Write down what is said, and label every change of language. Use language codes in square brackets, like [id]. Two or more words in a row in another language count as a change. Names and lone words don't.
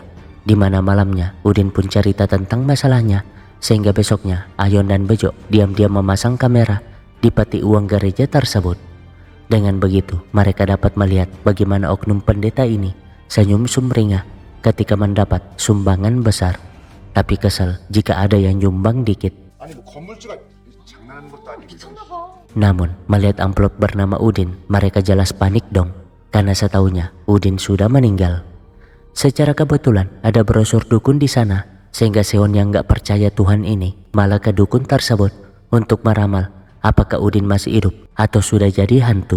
[id] Di mana malamnya Udin pun cerita tentang masalahnya, sehingga besoknya Ayon dan Bejo diam-diam memasang kamera di peti uang gereja tersebut. Dengan begitu, mereka dapat melihat bagaimana oknum pendeta ini senyum sumringah ketika mendapat sumbangan besar, tapi kesal jika ada yang nyumbang dikit. [ko] 아니 뭐 건물주가 장난하는 것도 아니고 [id] Namun melihat amplop bernama Udin, mereka jelas panik dong, karena setahunya Udin sudah meninggal. Secara kebetulan ada brosur dukun di sana, sehingga Seon yang gak percaya Tuhan ini malah ke dukun tersebut untuk meramal apakah Udin masih hidup atau sudah jadi hantu.